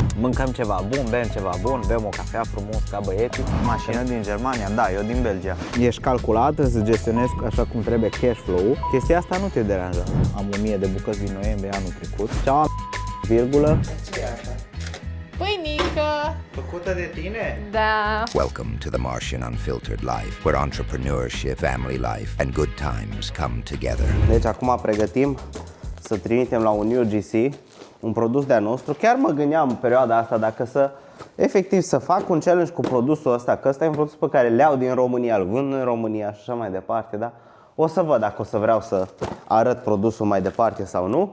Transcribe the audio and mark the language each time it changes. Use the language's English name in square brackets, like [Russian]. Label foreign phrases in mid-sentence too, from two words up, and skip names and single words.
[Romanian] Mâncăm ceva bun, bem ceva bun, bem o cafea frumos ca băieții. Mașină din Germania, da, eu din Belgia. Ești calculat, să gestionezi așa cum trebuie [English] cash flow- [Romanian] ul. Chestia asta nu te deranjează. Am 1000 de bucăți din noiembrie anul trecut. Ceau, virgulă. Ce e asta? Pâinică! Făcută de tine? Da. [English] Welcome to the Martian Unfiltered Life, where entrepreneurship, family life, and good times come together. [Romanian] Deci acum pregătim să trimitem la un UGC un produs de-a nostru. Chiar mă gândeam în perioada asta dacă să efectiv să fac un challenge cu produsul ăsta, că ăsta e un produs pe care le iau din România, îl vând în România și așa mai departe, da? O să văd dacă o să vreau să arăt produsul mai departe sau nu.